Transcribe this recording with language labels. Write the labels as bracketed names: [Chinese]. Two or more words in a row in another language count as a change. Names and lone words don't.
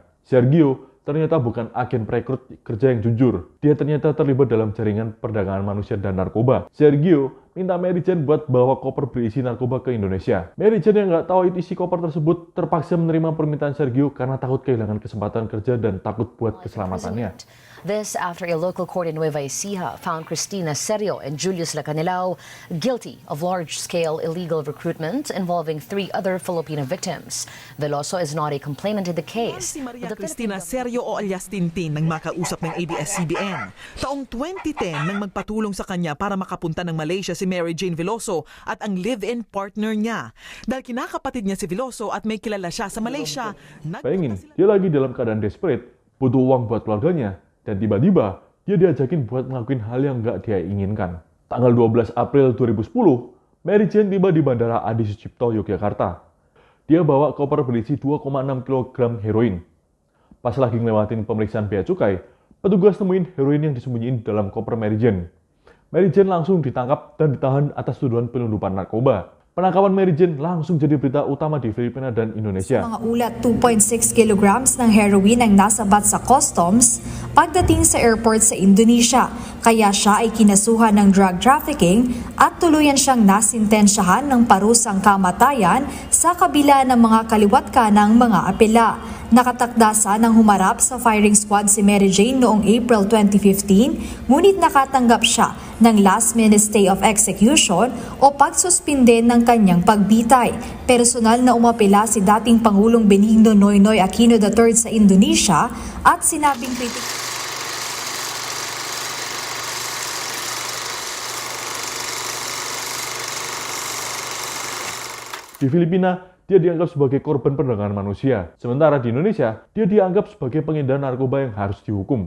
[Indonesian] Sergio ternyata bukan agen perekrut kerja yang jujur. Dia ternyata terlibat dalam jaringan perdagangan manusia dan narkoba. Sergio minta Mary Jane buat bawa koper berisi narkoba ke Indonesia. Mary Jane yang nggak tahu isi koper tersebut terpaksa menerima permintaan Sergio karena takut kehilangan kesempatan kerja dan takut buat keselamatannya. [English] This after a local court in Nueva Ecija found Cristina Serio and Julius Lacanilao guilty of large-scale illegal recruitment involving 3 other Filipino victims. Veloso is not a complainant in the case. [Filipino] Si Maria Cristina Serio o alias Tintin nang makausap ng ABS-CBN. Taong 2010 nang magpatulong sa kanya para makapunta ng Malaysia si Mary Jane Veloso at ang [English] live-in partner [Filipino] niya. Dahil kinakapatid niya si Veloso at may kilala siya sa Malaysia. [Indonesian] Bayangin, dia lagi dalam keadaan desperate, butuh uang buat keluarganya, dan tiba-tiba dia diajakin buat ngelakuin hal yang nggak dia inginkan. Tanggal 12 April 2010, Mary Jane tiba di Bandara Adi Sucipto, Yogyakarta. Dia bawa koper berisi 2,6 kg heroin. Pas lagi ngelewatin pemeriksaan bea cukai, petugas nemuin heroin yang disembunyiin dalam koper Mary Jane. Mary Jane langsung ditangkap dan ditahan atas tuduhan penyelundupan narkoba. Penangkapan Mary Jane langsung jadi berita utama di Filipina dan Indonesia. [Filipino] Mga ulat 2.6 kilograms ng heroin ang nasabat sa customs pagdating sa airport sa Indonesia. Kaya siya ay kinasuhan ng [English] drug trafficking [Filipino] at tuluyan siyang nasintensyahan ng parusang kamatayan sa kabila ng mga kaliwat kanang mga apela. Nakatakda sanang humarap sa [English] firing squad [Filipino] si Mary Jane noong April 2015, ngunit nakatanggap siya ng [English] last-minute stay of execution [Filipino] o pagsuspinde ng kanyang pagbitay. Personal na umapela si dating Pangulong Benigno Noynoy Aquino III sa Indonesia at sinabing kritik. [Indonesian] Di Filipina, dia dianggap sebagai korban perdagangan manusia. Sementara di Indonesia, dia dianggap sebagai pengedar narkoba yang harus dihukum.